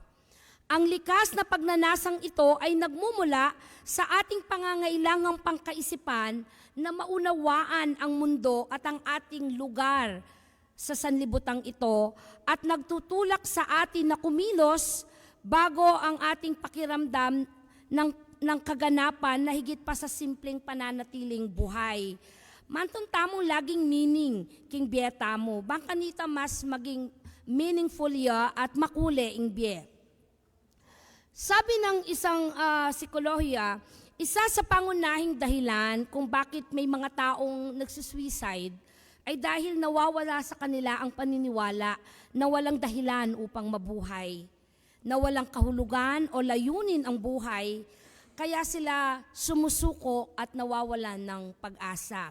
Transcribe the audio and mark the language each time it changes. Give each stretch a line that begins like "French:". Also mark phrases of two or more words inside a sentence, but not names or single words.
Filipino: Ang likas na pagnanasang ito ay nagmumula sa ating pangangailangang pangkaisipan na maunawaan ang mundo at ang ating lugar sa sanlibutang ito at nagtutulak sa atin na kumilos bago ang ating pakiramdam ng kaganapan na higit pa sa simpleng pananatiling buhay.
Pampanga: Mantong tamong laging meaning, king bieta mo, bang kanita mas maging meaningful ya at makule ing biye.
Filipino: Sabi ng isang psikolohiya, isa sa pangunahing dahilan kung bakit may mga taong nagsusuicide ay dahil nawawala sa kanila ang paniniwala na walang dahilan upang mabuhay, na walang kahulugan o layunin ang buhay, kaya sila sumusuko at nawawalan ng pag-asa.